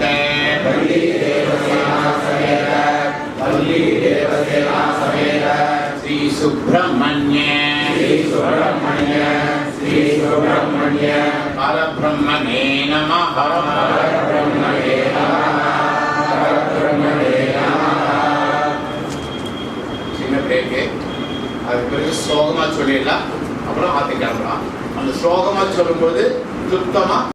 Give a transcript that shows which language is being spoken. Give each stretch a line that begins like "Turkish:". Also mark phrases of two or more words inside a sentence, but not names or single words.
Sanskrit: वल्ली देवसेना समेत वल्ली देवसेना समेत श्री सुब्रह्मण्य श्री सुब्रह्मण्य श्री सुब्रह्मण्य परब्रह्मणे नमः परब्रह्मणे नमः परब्रह्मणे नमः
Tamil: சின்ன பிரேக்கு அதுக்கு பிறகு ஸ்லோகமா சொல்லிடலாம் அப்புறம் ஆத்தி கிளம்பலாம் அந்த ஸ்லோகமா சொல்லும்போது சுத்தமா